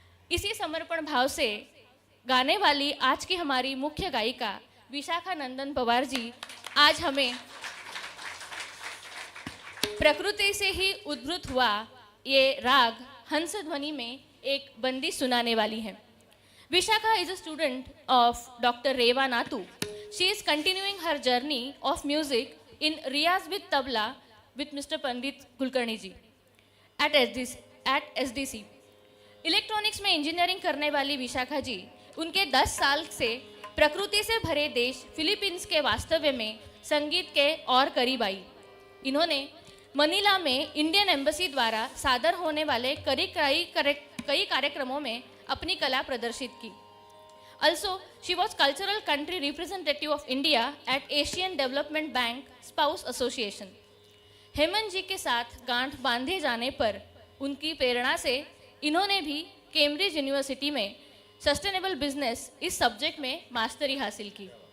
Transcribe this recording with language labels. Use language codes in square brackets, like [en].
[hi] इसी समर्पण भाव से गाने वाली आज की हमारी मुख्य गायिका विशाखा नंदन पवार जी आज हमें प्रकृति से ही उद्भूत हुआ ये राग हंस ध्वनि में एक बंदी सुनाने वाली है. [en] Vishakha is a student of Dr. Reva Nathu. She is continuing her journey of music in Riyaz with Tabla with Mr. Pandit Kulkarni ji at SDC. [hi] Electronics में इंजीनियरिंग करने वाली विशाखा जी उनके 10 साल से प्रकृति से भरे देश फिलीपींस के वास्तव्य में संगीत के और करीब आई. इन्होंने मनीला में इंडियन एम्बेसी द्वारा सादर होने वाले कई कार्यक्रमों में अपनी कला प्रदर्शित की. [en] Also, she was cultural country representative of India at Asian Development Bank Spouse Association. [hi] Hemant जी के साथ गांठ बांधे जाने पर उनकी प्रेरणा से इन्होंने भी कैम्ब्रिज यूनिवर्सिटी में सस्टेनेबल बिजनेस इस सब्जेक्ट में मास्टरी हासिल की.